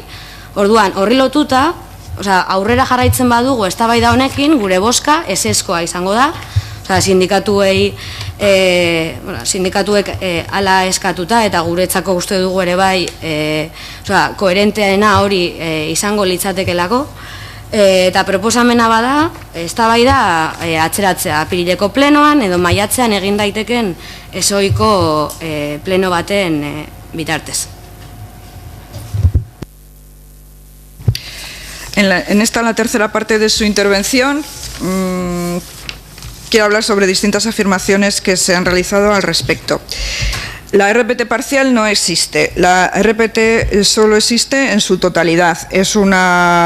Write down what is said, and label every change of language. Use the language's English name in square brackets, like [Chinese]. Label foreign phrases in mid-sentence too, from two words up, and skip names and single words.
[Basque] Orduan, horri lotuta, aurrera jarraitzen badugu eztabaida honekin, gure bozka ezezkoa izango da, sindikatuek ala eskatuta eta guretzako uste dugu ere bai koherenteena hori izango litzatekelako, eta proposamena bada eztabaida atzeratzea apirileko plenoan edo maiatzean egin daiteken ezohiko pleno baten bitartez. [Spanish] En esta, la tercera parte de su intervención, quiero hablar sobre distintas afirmaciones que se han realizado al respecto. La RPT parcial no existe, la RPT solo existe en su totalidad.